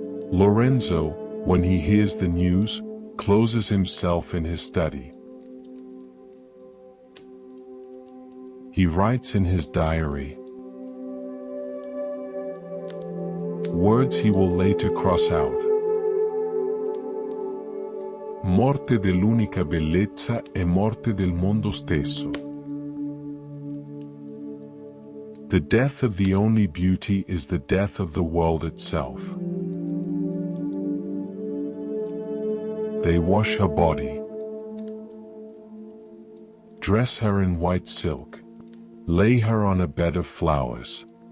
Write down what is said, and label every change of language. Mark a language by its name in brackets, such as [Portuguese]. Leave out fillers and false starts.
[English] Lorenzo, when he hears the news, closes himself in his study. He writes in his diary words he will later cross out. [Italian] Morte dell'unica bellezza e morte del mondo stesso. [English] The death of the only beauty is the death of the world itself. They wash her body, dress her in white silk, lay her on a bed of flowers.